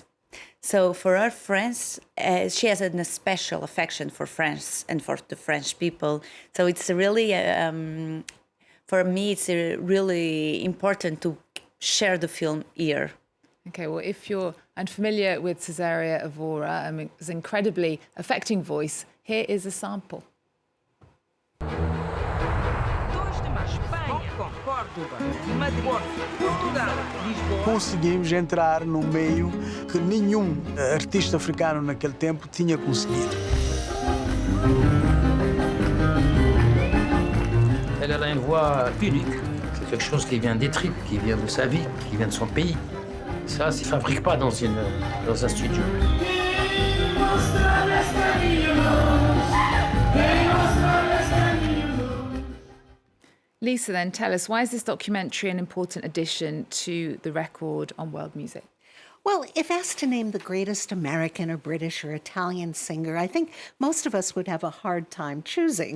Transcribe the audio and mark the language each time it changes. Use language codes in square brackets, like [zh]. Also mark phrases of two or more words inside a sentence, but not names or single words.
[en] So for her, France, she has a special affection for France and for the French people. So it's really, for me, it's really important to share the film here. Okay, well, if you're unfamiliar with Cesaria Evora, it's an incredibly affecting voice. Here is a sample. [pt] Conseguimos entrar num meio que nenhum artista africano naquele tempo tinha conseguido. [fr] Elle a une voix unique. C'est quelque chose qui vient des tripes, qui vient de sa vie, qui vient de son pays. Ça ne se fabrique pas dans un studio. [en] Lisa, then tell us, why is this documentary an important addition to the record on world music? Well, if asked to name the greatest American or British or Italian singer, I think most of us would have a hard time choosing.